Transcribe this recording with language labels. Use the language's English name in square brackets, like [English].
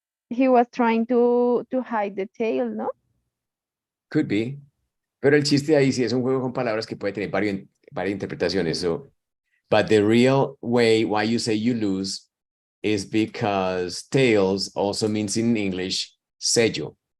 [English] he was trying to hide the tail, ¿no? Could be. [Spanish] Pero el chiste ahí sí es un juego con palabras que puede tener varias interpretaciones. [English] So, but the real way why you say you lose is because tails also means in English sello.